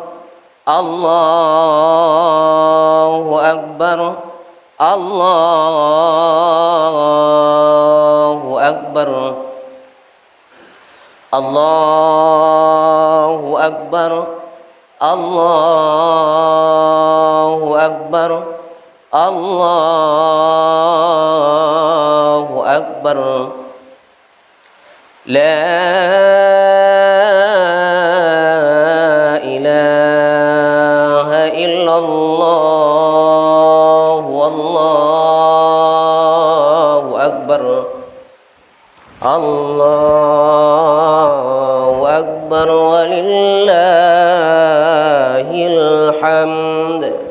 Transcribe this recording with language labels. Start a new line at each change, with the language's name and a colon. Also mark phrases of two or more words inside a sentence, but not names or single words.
Arabic: الله أكبر، الله أكبر، الله أكبر، الله أكبر، الله أكبر. لا إله إلا الله، والله أكبر، الله أكبر، ولله الحمد.